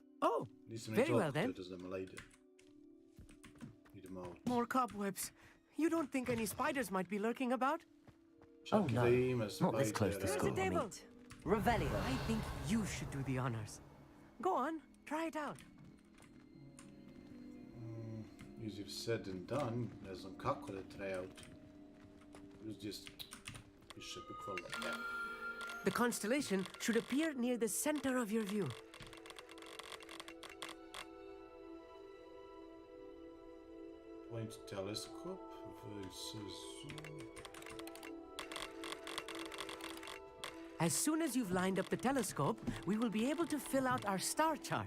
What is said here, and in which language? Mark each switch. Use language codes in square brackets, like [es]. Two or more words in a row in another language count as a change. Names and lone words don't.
[en] Oh, very well then. More cobwebs. You don't think any spiders might be lurking about? Oh no, not this close to school, Amit. Revelio. I think you should do the honors. Go on, try it out. Easier said than done. [sr] Ne znam kako da [en] try out. [sr] Just piše bukvalno. [en] The constellation should appear near the center of your view. Point telescope versus zoom. As soon as you've lined up the telescope, we will be able to fill out our star chart.